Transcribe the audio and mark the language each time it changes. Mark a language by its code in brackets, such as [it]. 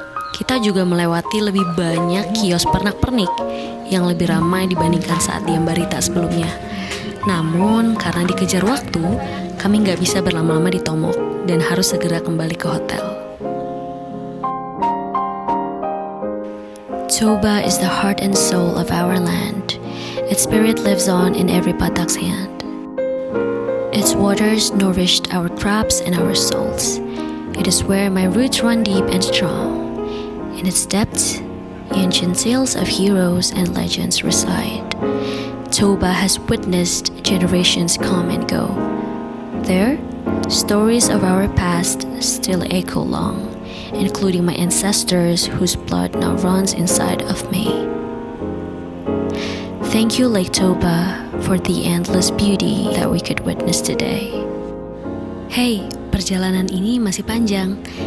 [id] Kita juga melewati lebih banyak kios pernak-pernik yang lebih ramai dibandingkan saat di Ambarita sebelumnya. Namun, karena dikejar waktu, kami nggak bisa berlama-lama di Tomok dan harus segera kembali ke hotel. [en] Toba is the heart and soul of our land. Its spirit lives on in every Batak's hand. Its waters nourished our crops and our souls. It is where my roots run deep and strong. In its depths, ancient tales of heroes and legends reside. Toba has witnessed generations come and go. There, stories of our past still echo long, including my ancestors whose blood now runs inside of me. Thank you, Lake Toba, for the endless beauty that we could witness today. [id] Hey, perjalanan ini masih panjang.